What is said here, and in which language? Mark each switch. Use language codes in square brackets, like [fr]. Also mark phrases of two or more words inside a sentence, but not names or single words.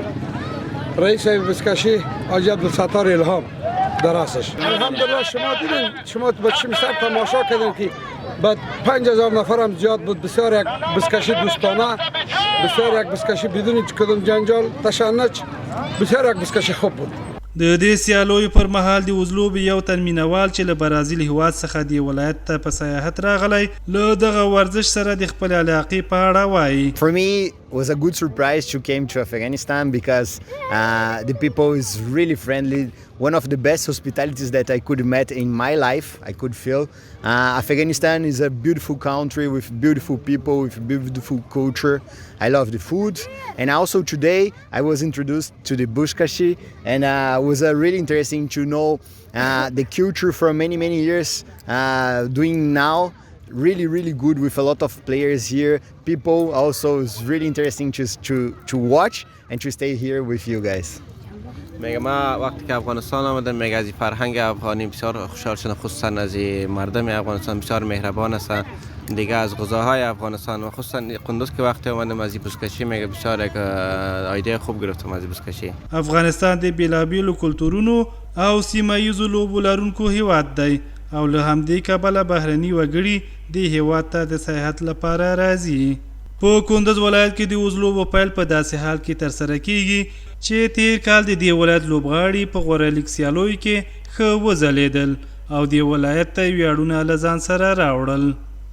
[fa] رئیس بزکشی حاجی عبدالستار الهام در رأسش. الحمدلله شما دیدن، شما با چشم تماشا کردن که بعد 5000 نفر هم زیاد بود. بسیار یک بزکشی دوستانه، بسیار یک بزکشی بدون کدام جنجال تشنج، بسیار یک بزکشی خوب بود. [ps] د دې سیالیو پر مهال د اوزلوبې یو تن مینوال چې له برازیل هیواد څخه د ولایت ته په سیاحت راغلی له دغه ورزش سره د خپل علاقې په اړه وایي. [en] For me it was a good surprise to came to Afghanistan because the people is really friendly. One of the best hospitalities that I could met in my life, I could feel. Afghanistan is a beautiful country with beautiful people, with beautiful culture. I love the food. And also today I was introduced to the buzkashi and it was really interesting to know the culture for many years doing now. Really good with a lot of players here. People also is really interesting to watch and to stay here with you guys. [fa] میگم ما وقتی که افغانستان آمدم میگه از فرهنگ افغانی بسیار خوشحال شدم، خصوصا از مردم افغانستان بسیار مهربان هستند، دیگه از غذاهای افغانستان و خصوصا کندوز که وقتی آمدم از بزکشی میگه بسیار یک ایده خوب گرفتم از بزکشی. [ps] افغانستان د بیلابیلو کلتورونو او سیمایي لوبو لرونکو هیواد دی او له همدې کبله بهرني وګړي د هیواد ته د سیاحت لپاره راځي. په کندوز ولایت کې د اوزلوبو پیل په داسې حال کې ترسره کیږي چې تیر کال د دې ولایت لوبغاړي په غورلیک سیالیو کې ښه وځلیدل او د ولایت ته ویاړونه له ځان سره راوړل.